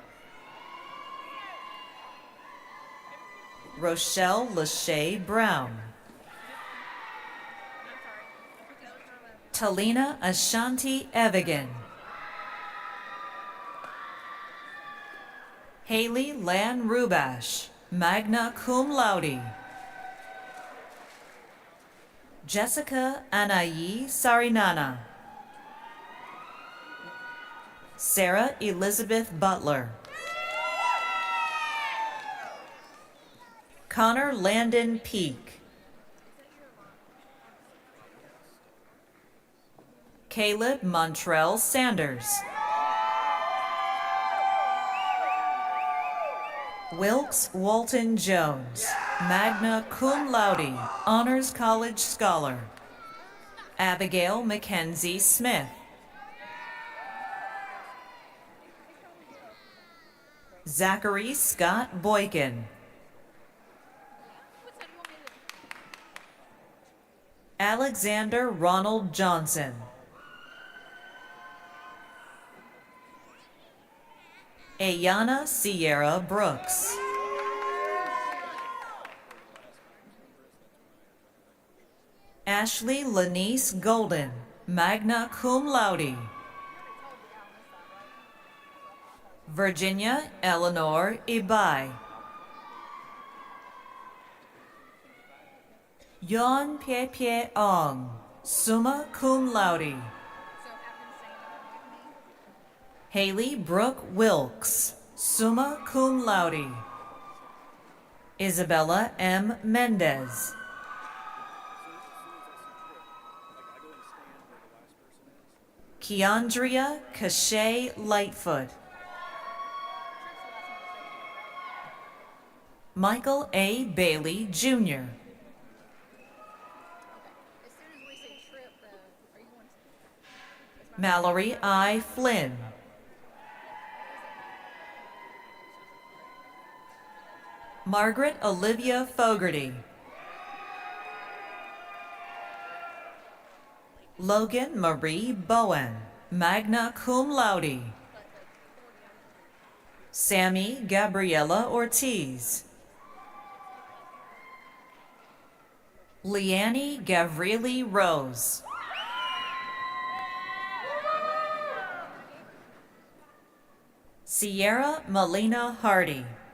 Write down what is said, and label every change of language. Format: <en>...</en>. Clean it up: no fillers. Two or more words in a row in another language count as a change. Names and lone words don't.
<en>Rochelle Lachey Brown. Talina Ashanti Evigan. Haley Lan Rubash,</en> <la>magna cum laude.</la> <en>Jessica Anayi Sarinana. Sarah Elizabeth Butler. Connor Landon Peak. Caleb Montrell Sanders. Wilkes Walton Jones,</en> <la>magna cum laude,</la> <en>Honors College Scholar. Abigail Mackenzie Smith. Zachary Scott Boykin. Alexander Ronald Johnson. Ayana Sierra Brooks. Ashley Lanice Golden,</en> <la>magna cum laude.</la> <en>Virginia Eleanor Ibai. Yon Pie Pie Ong,</en> <la>summa cum laude.</la> <en>Haley Brooke Wilkes,</en> <la>summa cum laude.</la> <en>Isabella M. Mendez. Keandria Cachet Lightfoot. Michael A. Bailey, Jr. Mallory I. Flynn. Margaret Olivia Fogarty. Logan Marie Bowen,</en> <la>magna cum laude.</la> <en>Sammy Gabriella Ortiz. Leanne Gavrili Rose. Sierra Melina Hardy.</en>